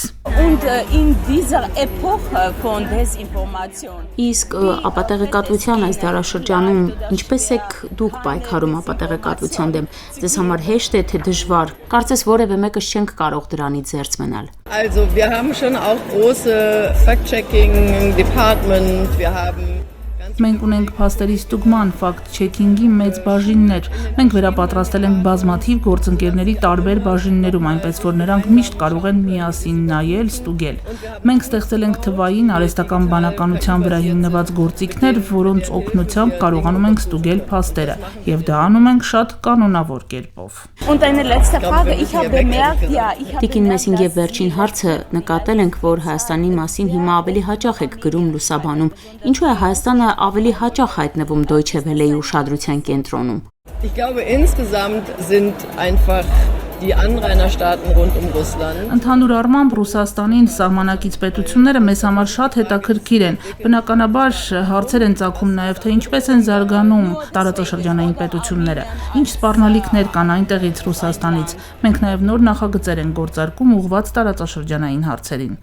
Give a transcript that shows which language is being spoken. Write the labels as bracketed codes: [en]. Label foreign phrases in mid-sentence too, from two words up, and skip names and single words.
[de] Und in dieser Epoche von Desinformation. [hy] Իսկ ապատեղեկատվության այս դարաշրջանում ինչպես եք դուք պայքարում ապատեղեկատվության դեմ։ Ձեզ համար հեշտ է թե դժվար։ Կարծես որևէ մեկը չենք կարող դրանից զերծ մնալ։ [de] Also, wir haben schon auch große [en] Fact-Checking Department, [de] wir haben [hy] Մենք ունենք փաստերի ստուգման, ֆակտ-չեքինգի մեծ բաժիններ։ Մենք վերապատրաստել ենք բազմաթիվ գործընկերների տարբեր բաժիններում, այնպես որ նրանք միշտ կարող են միասին նայել, ստուգել։ Մենք ստեղծել ենք թվային արհեստական բանականության վրա հիմնված գործիքներ, որոնց օգնությամբ կարողանում ենք ստուգել փաստերը, եւ դա անում ենք շատ կանոնավոր կերպով։ [de] Und eine letzte Frage, ich habe bemerkt, ja, ich habe [hy] Տիկին Մեսինգ եւ վերջին հարցը նկատել ենք, որ Հայաստանի մասին հիմա ավելի հաճախ եք գրում լուսաբանում։ Ինչու է Հայաստանը ավելի հաճախ հայտնվում Deutsche Welle-ի ուշադրության կենտրոնում։ [de] Ich glaube, insgesamt sind einfach die Anrainerstaaten rund Russland. [hy] Ընդհանուր առմամբ Ռուսաստանին սահմանակից պետությունները մեզ համար շատ հետաքրքիր են։ Բնականաբար հարցեր են ծագում նաև թե ինչպես են զարգանում տարածաշրջանային պետությունները, ինչ սպառնալիքներ կան այնտեղից Ռուսաստանից։ Մենք նաև նոր նախագծեր ենք գործարկում ուղղված տարածաշրջանային հարցերին։